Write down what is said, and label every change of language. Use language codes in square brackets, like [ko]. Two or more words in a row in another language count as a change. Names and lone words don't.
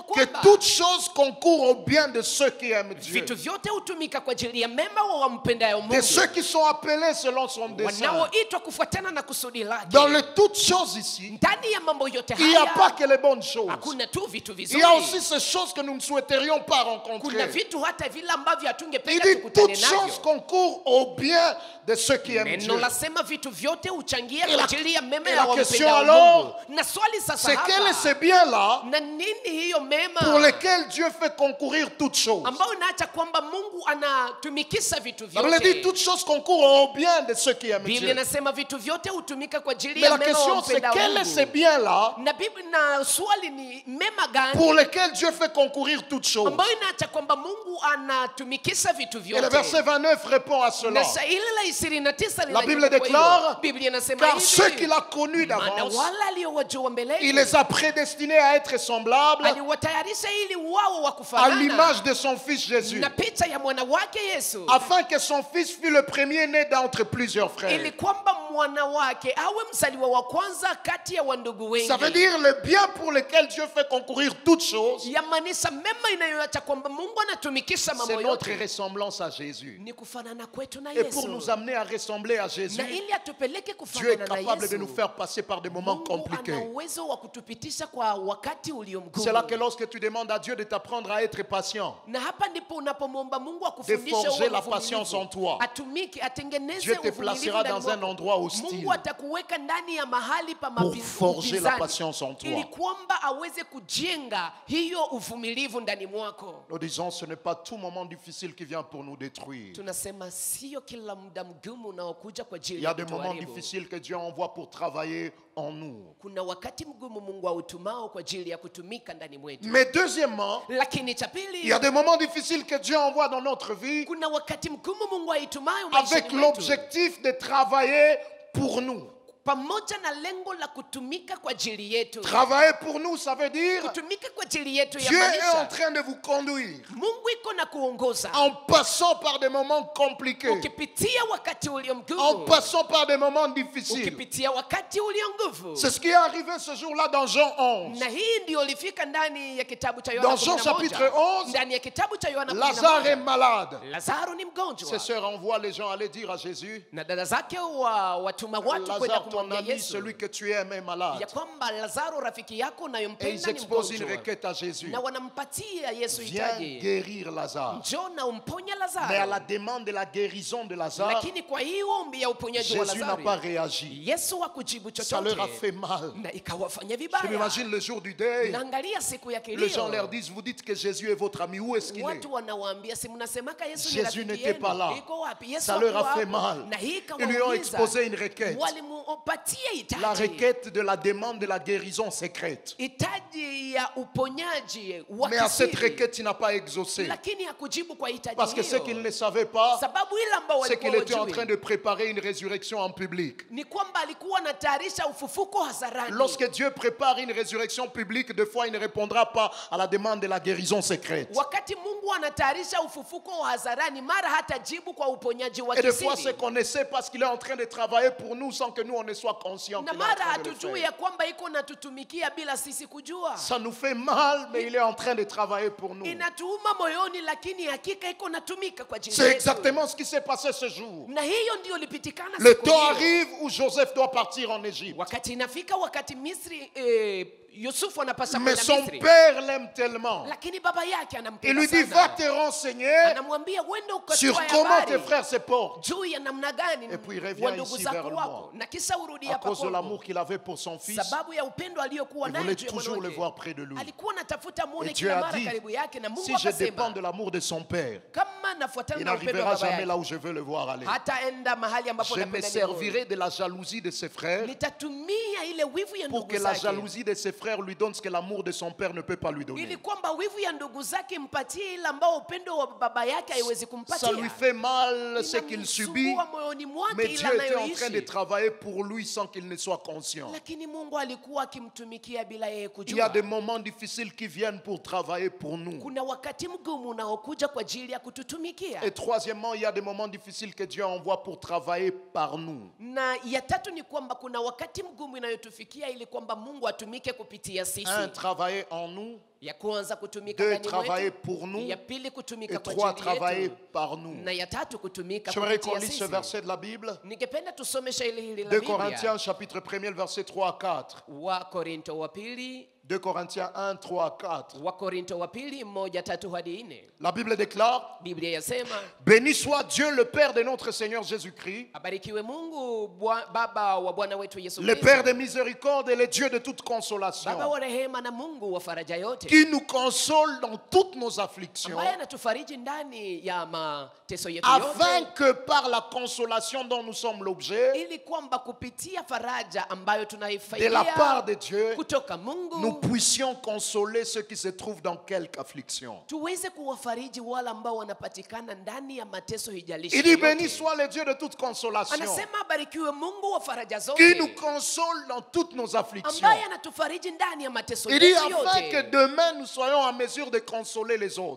[fr] que [sw] kwamba [fr] toute chose concourt au bien de ceux qui aiment Dieu, [sw] vitu vyote hutumika kwa ajili ya mema wa wampendayo [fr] de [sw] Mungu, [fr] ceux qui sont appelés selon son dessein. [sw] wanaoitwa kufuatana na kusudi lake. [fr] Dans les toutes choses ici, [sw] Ndani ya mambo yote [fr] il n'y a pas [sw] haya [fr] que les bonnes choses. [sw] hakuna tu vitu [fr] Il y [sw] vizuri, [fr] a aussi ces choses que nous ne souhaiterions pas [sw] kuna [fr] rencontrer. [sw] vitu hata vile ambavyo [fr] Il [sw] hatungependa [fr] dit, [sw] tukutane [fr] toutes choses [sw] navyo. [fr] concourent au bien de ceux qui aiment [sw] Neno [fr] Dieu. [sw] lasema vitu vyote huchangia [fr] Et la- [sw] kwa ajili ya mema [fr] et [sw] ya [fr] la question [sw] wampendao [fr] alors, [sw] Mungu. Na swali sasa [fr] C'est quel est ce [sw] hapa, [fr] bien-là [sw] na nini hiyo mema [fr] pour lesquels Dieu fait concourir toutes choses? [sw] ambayo inaacha kwamba Mungu anatumikisha vitu [fr] La Bible dit, [sw] vyote. [fr] toutes choses concourent au bien de ceux qui aiment [sw] Biblia [fr] Dieu. [sw] inasema vitu vyote hutumika kwa ajili [fr] Mais [sw] ya [fr] la [sw] mema wa [fr] question c'est [sw] wampendao [fr] quel est ce [sw] Mungu. [fr] bien-là [sw] Na Biblia na swali ni mema gani [fr] pour lesquels Dieu fait concourir toutes choses? [sw] ambayo inaacha kwamba Mungu anatumikisha vitu [fr] Et le verset [sw] vyote. [fr] 29 répond à cela. [sw] Na shairi la 29 [fr] La Bible [sw] linajibu kwa [fr] déclare, [sw] hilo. Biblia inasema [fr] Car ceux [sw] hivi, [fr] qu'il a connus [sw] maana [fr] d'avance, [sw] wale aliowajua mbele [fr] il les a prédestinés à être semblables [sw] aliwatayarisha ili wao wa [fr] à [sw] kufanana [fr] l'image de son Fils Jésus, [sw] na picha ya mwana wake Yesu, [fr] afin que son Fils fût le premier né d'entre plusieurs frères. [sw] ili kwamba mwana wake awe mzaliwa wa kwanza kati ya wandugu wengi. [fr] Ça veut dire le bien pour lequel Dieu fait concourir toutes choses, [sw] Yamaanisha mema inayoacha kwamba Mungu anatumikisha mambo [fr] c'est notre [sw] yote [fr] ressemblance à Jésus. [sw] ni kufanana kwetu na [fr] Et pour [sw] Yesu, [fr] nous amener à ressembler à Jésus, [sw] na ili atupeleke [fr] Dieu est [sw] kufanana na [fr] capable de nous [sw] Yesu. [fr] faire passer par des moments [sw] Mungu ana [fr] compliqués. [sw] uwezo wa kutupitisha kwa wakati ulio [fr] C'est là que [sw] mgumu. [fr] lorsque tu demandes à Dieu de t'apprendre à être patient, [sw] Na hapa ndipo unapomwomba Mungu [fr] de [sw] akufundishe [fr] forger [sw] uwe [fr] la patience en [sw] mvumilivu. [fr] toi, [sw] Atumike, atengeneze [fr] Dieu te [sw] uvumilivu [fr] placera [sw] ndani [fr] dans un [sw] mwako. [fr] endroit hostile [sw] Mungu atakuweka ndani ya mahali pa [fr] pour forger la [sw] upinzani, [fr] patience en toi. [sw] ili kwamba aweze kujenga hiyo uvumilivu ndani mwako. [fr] Nous disons, ce n'est pas tout moment difficile qui vient pour nous détruire. [sw] Tunasema sio kila muda mgumu unaokuja kwa [fr] Il [sw] ajili [fr] y a [sw] ya [fr] des moments [sw] kutuharibu. [fr] difficiles que Dieu envoie pour travailler en nous. [sw] Kuna wakati mgumu Mungu autumao kwa ajili ya kutumika ndani mwetu. [fr] Mais deuxièmement, [sw] Lakini cha [fr] il y [sw] pili, [fr] a des moments difficiles que Dieu envoie dans notre vie [sw] kuna wakati mgumu Mungu aitumayo [fr] avec [sw] maishani mwetu, [fr] l'objectif de travailler pour nous. [sw] pamoja na lengo la kutumika kwa ajili yetu. [fr] Travailler pour nous, ça veut dire [sw] Kutumika kwa ajili yetu [fr] Dieu est en [sw] yamaanisha [fr] train de vous conduire [sw] Mungu iko na kuongoza [fr] en passant par des moments compliqués, [sw] ukipitia wakati ulio [fr] en [sw] mgumu, [fr] passant par des moments difficiles. [sw] ukipitia wakati ulio nguvu. [fr] C'est ce qui est arrivé ce jour-là dans Jean 11. [sw] Na hii ndio ilifika ndani ya kitabu cha Yohana [fr] Dans Jean 11. chapitre 11, [sw] Ndani ya kitabu cha Yohana [fr] Lazare est [sw] 11, [fr] malade. [sw] Lazaro ni mgonjwa. [fr] Ses sœurs envoient les gens aller dire à Jésus, [sw] Na dada zake watuma watu kwenda [fr] Lazare, ton [sw] kumwambia [fr] ami, [sw] Yesu [fr] celui que tu aimes est malade. [sw] ya kwamba Lazaro rafiki yako [fr] Et [sw] unayompenda [fr] ils [sw] ni [fr] exposent une [sw] mgonjwa. [fr] requête à Jésus. [sw] Na wanampatia Yesu [fr] Viens [sw] hitaji, [fr] guérir Lazare. [sw] njoo na umponye [fr] Mais à la [sw] Lazaro. [fr] demande de la guérison de Lazare, [sw] Lakini kwa hiyo ombi ya uponyaji wa [fr] Jésus n'a pas [sw] Lazaro, [fr] réagi. [sw] Yesu hakujibu [fr] Ça leur a [sw] chochote [fr] fait mal. [sw] na ikawafanya [fr] Je [sw] vibaya. [fr] m'imagine le jour du deuil, [sw] Naangalia siku ya [fr] les gens [sw] kilio, [fr] leur disent, vous dites que Jésus est votre ami, où est-ce qu'il est? [sw] watu wanawaambia, si mnasemaka Yesu ni [fr] Jésus [sw] rafiki [fr] n'était pas là. [sw] yenu, iko wapi? Yesu [fr] Ça leur a [sw] hakuwa [fr] fait [sw] hapo. [fr] mal. [sw] Na hii [fr] Ils lui ont [sw] ikawaumiza. [fr] exposé une requête. [sw] Walimupatia akupatie hitaji. [fr] La requête de la demande de la guérison secrète. [sw] Hitaji ya uponyaji wa [fr] Mais à cette [sw] kisiri. [fr] requête, il n'a pas exaucé. [sw] Lakini hakujibu kwa hitaji [fr] Parce que ce [sw] hiyo. [fr] qu'il ne savait pas, [sw] Sababu ile ambao [fr] c'est qu'il [sw] walikuwa [fr] était en [sw] hawajui [fr] train de préparer une résurrection en public. [sw] ni kwamba alikuwa anatayarisha ufufuko hadharani. [fr] Lorsque Dieu prépare une résurrection publique, des fois il ne répondra pas à la demande de la guérison secrète. [sw] Wakati Mungu anatayarisha ufufuko wa hadharani, mara hatajibu kwa uponyaji wa [fr] Et des fois, [sw] kisiri. [fr] c'est qu'on essaie parce qu'il est en train de travailler pour nous sans que nous on ne soit conscients [sw] Na [fr] qu'il est en [sw] mara [fr] train de le [sw] hatujui [fr] faire. [sw] ya kwamba iko natutumikia bila sisi kujua. [fr] Ça nous fait mal, mais il est en train de travailler pour nous. [sw] Inatuuma moyoni, lakini hakika iko natumika kwa ajili [fr] C'est [sw] yetu. [fr] exactement ce qui s'est passé ce jour. [sw] Na hiyo ndio lipitikana [fr] Le [sw] siku [fr] temps [sw] hiyo. [fr] arrive où Joseph doit partir en Égypte. [sw] Wakati inafika wakati Misri, Yusufu anapaswa [fr] Mais [sw] kwenda [fr] son [sw] Misri. [fr] père l'aime tellement. [sw] Lakini baba yake [fr] Il [sw] anampenda [fr] lui dit, va [sw] sana. [fr] te renseigner [sw] Anamwambia uende [fr] sur [sw] ukatoe [fr] comment tes [sw] habari [fr] frères se portent. [sw] juu ya namna gani [fr] Et puis il revient [sw] wa ndugu [fr] ici [sw] zako [fr] vers [sw] wako, [fr] moi. [sw] na kisha urudi [fr] À [sw] hapa [fr] cause de [sw] kwangu. [fr] l'amour qu'il avait pour son fils, [sw] Sababu ya upendo aliyokuwa [fr] il [sw] nayo [fr] voulait [sw] juu ya [fr] toujours le [sw] mwanamke. [fr] voir près de lui. [sw] Alikuwa anatafuta muone [fr] Et Dieu [sw] kila [fr] a [sw] mara [fr] dit, [sw] karibu yake, na Mungu [fr] si je dépends [sw] akasema [fr] de l'amour de son père, [sw] kama nafuatana [fr] il [sw] na upendo wa [fr] n'arrivera [sw] baba [fr] jamais [sw] yake [fr] là où je veux le voir aller. [sw] hataenda mahali ambapo [fr] Je me [sw] napenda nione. [fr] servirai de la jalousie de ses frères [sw] Nitatumia ile wivu ya [fr] pour [sw] ndugu [fr] que la [sw] zake [fr] jalousie de ses frères lui donne ce que l'amour de son père ne peut pas lui [sw] ili [fr] donner. [sw] kwamba wivu ya ndugu zake mpatie ile ambao upendo wa baba yake haiwezi [fr] Ça [sw] kumpatia. [fr] lui fait mal ce qu'il subit, [sw] Inamsumbua moyoni mwake [fr] mais [sw] ile [fr] Dieu était en train de [sw] anayoishi. [fr] travailler pour lui sans qu'il ne soit conscient. [sw] Lakini Mungu alikuwa akimtumikia bila yeye [fr] Il y a [sw] kujua. [fr] des moments difficiles qui viennent pour travailler pour nous. [sw] Kuna wakati mgumu unaokuja kwa ajili ya kututumikia. [fr] Et troisièmement, il y a des moments difficiles que Dieu envoie pour travailler par nous. [sw] Na ya tatu ni kwamba kuna wakati mgumu inayotufikia ili kwamba Mungu atumike kupitia sisi. [fr] Un, travailler en nous. [sw] Ya kwanza kutumika [fr] Deux, [sw] ndani [fr] travailler [sw] mwetu. [fr] pour nous. [sw] Ya pili kutumika [fr] Et [sw] kwa [fr] trois, [sw] ajili [fr] travailler [sw] yetu. [fr] par nous. [sw] Na ya tatu kutumika [fr] J'aimerais qu'on [sw] kupitia [fr] lise ce [sw] sisi. [fr] verset de la Bible. [sw] Ningependa tusome shairi hili la [fr] 2 [sw] Biblia. [fr] Corinthiens chapitre 1er, verset 3 à 4. [sw] Wa Korinto wa pili, [fr] 2 Corinthiens 1, 3 à 4. [sw] wa Korinto wa pili 1:3 hadi 4. [fr] La Bible déclare, [sw] Biblia yasema, [fr] béni soit Dieu le Père de notre Seigneur Jésus-Christ, [sw] abarikiwe Mungu Baba wa Bwana wetu Yesu [fr] le [sw] Kristo. [fr] Père de miséricorde et le Dieu de toute consolation, [sw] Baba wa rehema na Mungu wa faraja yote. [fr] qui nous console dans toutes nos afflictions, [sw] Ambaye anatufariji ndani ya mateso yetu [fr] afin [sw] yote. [fr] que par la consolation dont nous sommes l'objet, [sw] Ili kwamba kupitia faraja ambayo [fr] de la [sw] tunaifaidia [fr] part de Dieu, [sw] kutoka Mungu, [fr] nous puissions consoler ceux qui se trouvent dans quelque affliction. [sw] tuweze kuwafariji wale ambao wanapatikana ndani ya mateso hijalishi [fr] Il dit, [sw] yote. [fr] béni soit le Dieu de toute consolation, [sw] Anasema abarikiwe Mungu wa faraja [fr] qui [sw] zote, [fr] nous console dans toutes nos afflictions. [sw] ambaye anatufariji ndani ya mateso [fr] Il dit, [sw] yetu [fr] afin [sw] yote. [fr] que demain nous soyons en mesure de consoler les autres.